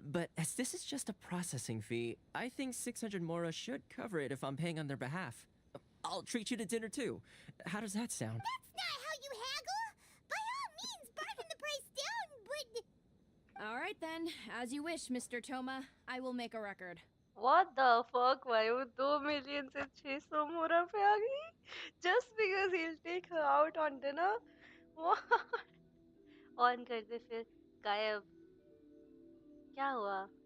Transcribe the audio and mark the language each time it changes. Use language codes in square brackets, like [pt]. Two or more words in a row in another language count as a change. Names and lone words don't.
[en] But as this is just a processing fee, I think 600 mora should cover it if I'm paying on their behalf. I'll treat you to dinner too. How does that sound? That's not how you haggle! By all means, bargain the price down, but... Alright then, as you wish, Mr. Toma. I will make a record. What the fuck? Why [hi] वो 2 million से 600 मोरा पे आ गई? [en] Just because he'll take her out on dinner? [hi] What? ऑन कर दे फिर गायब. क्या हुआ?